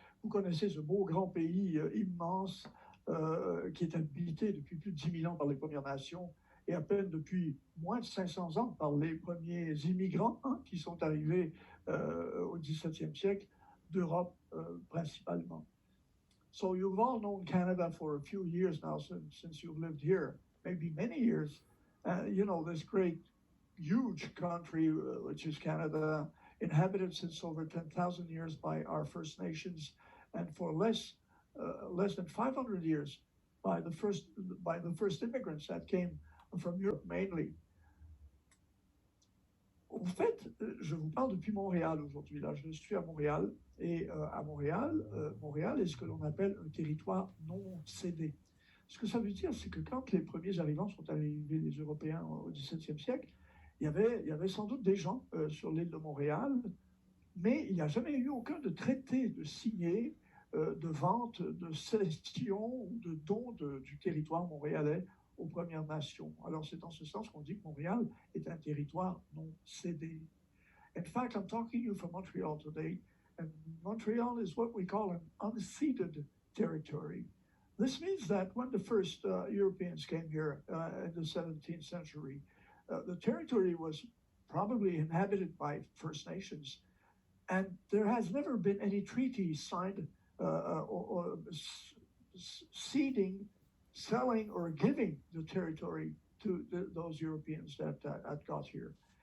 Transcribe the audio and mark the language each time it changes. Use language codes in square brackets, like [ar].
[fr] Vous connaissez ce beau grand pays immense qui est habité depuis plus de 10 000 ans par les Premières Nations et à peine depuis moins de 500 ans par les premiers immigrants qui sont arrivés au XVIIe siècle d'Europe principalement. [en] So you've all known Canada for a few years now since you've lived here. Maybe many years, you know, this great, huge country, which is Canada, inhabited since over 10,000 years by our First Nations, and for less than 500 years by the first immigrants that came from Europe mainly. [fr] En fait, je vous parle depuis Montréal aujourd'hui. Là, je suis à Montréal, et à Montréal, Montréal est ce que l'on appelle un territoire non cédé. Ce que ça veut dire, c'est que quand les premiers arrivants sont arrivés, les Européens, au XVIIe siècle, il y avait sans doute des gens sur l'île de Montréal, mais il n'y a jamais eu aucun de traité de signé, de vente, de cession ou de don du territoire montréalais aux Premières Nations. Alors c'est en ce sens qu'on dit que Montréal est un territoire non cédé. [en] In fact, I'm talking to you from Montreal today, and Montreal is what we call an unceded territory. This means that when the first Europeans came here in the 17th century, the territory was probably inhabited by First Nations, and there has never been any treaty signed or ceding, selling, or giving the territory to those Europeans that got here.